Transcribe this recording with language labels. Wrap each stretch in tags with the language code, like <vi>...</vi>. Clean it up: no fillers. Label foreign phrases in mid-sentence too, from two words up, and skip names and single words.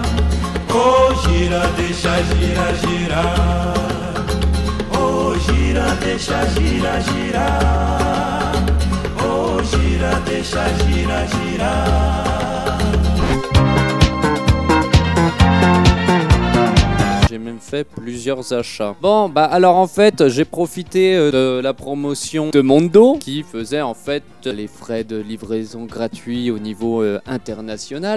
<ca>Oh, gira, deixa gira, girar. Oh, gira, deixa gira, girar. Oh, gira, deixa gira, girar.</ca> <fr>J'ai même fait plusieurs achats. Bon, alors en fait, j'ai profité de la promotion de Mondo qui faisait en fait les frais de livraison gratuits au niveau international.</fr>